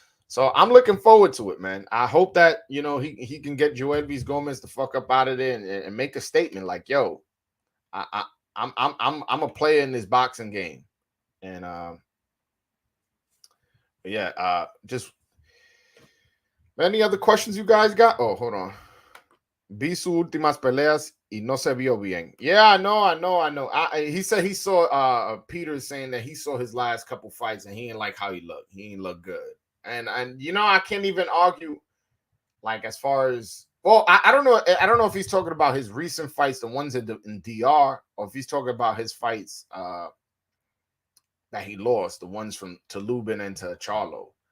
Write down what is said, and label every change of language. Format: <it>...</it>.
<en>So I'm looking forward to it, man. I hope that he can get Yoelvis Gomez the fuck up out of there and make a statement like, yo, I'm a player in this boxing game. And just any other questions you guys got? Oh, hold on.</en> <es>Vi sus últimas peleas y no se vio bien.</es> <en>Yeah, I know. He said he saw Peter saying that he saw his last couple fights and he didn't like how he looked. He didn't look good. And I can't even argue, like, as far as, well, I don't know. I don't know if he's talking about his recent fights, the ones in DR, or if he's talking about his fights that he lost, the ones to Lubin and to Charlo.</en>